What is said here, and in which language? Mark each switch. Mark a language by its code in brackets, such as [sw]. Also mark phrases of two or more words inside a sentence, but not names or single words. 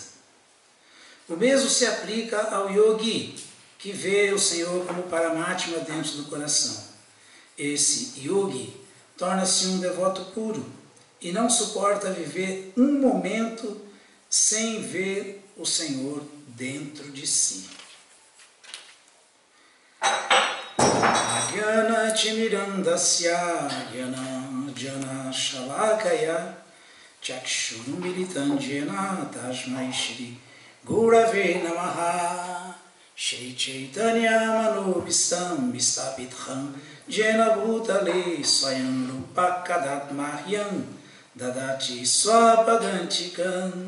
[pt] O mesmo se aplica ao yogi, que vê o Senhor como Paramatma dentro do coração. Esse yogi torna-se um devoto puro e não suporta viver um momento sem ver o Senhor dentro de si. [sa] ज्ञान चिमिरान्दस्य ज्ञान जन शलाकया चक्षुरुमिलितन् जेन तस्मै श्री गुरवे नमः श्री चैतन्य मनोभिस्तम् विस्तपिथम् जेन भूतले स्वयम् रूपकदत् मह्यम् ददाति स्वपदान्तिकम्.